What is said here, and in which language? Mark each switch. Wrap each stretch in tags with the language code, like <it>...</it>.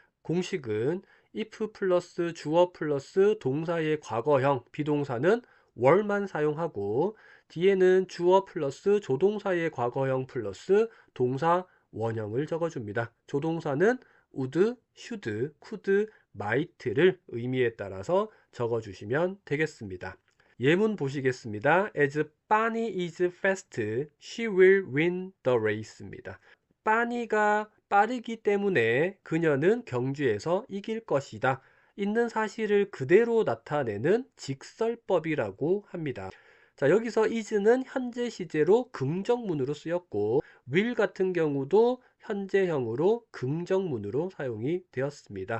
<ko>공식은 if 플러스 주어 플러스 동사의 과거형 비동사는 were만 사용하고, 뒤에는 주어 플러스 조동사의 과거형 플러스 동사 원형을 적어줍니다. 조동사는 would, should, could, might를 의미에 따라서 적어주시면 되겠습니다. 예문 보시겠습니다.</ko> <en>As Bunny is fast, she will win the race</en> <ko>입니다. 빠니가 빠르기 때문에 그녀는 경주에서 이길 것이다. 있는 사실을 그대로 나타내는 직설법이라고 합니다. 자, 여기서 is는 현재 시제로 긍정문으로 쓰였고, will 같은 경우도 현재형으로 긍정문으로 사용이 되었습니다.</ko>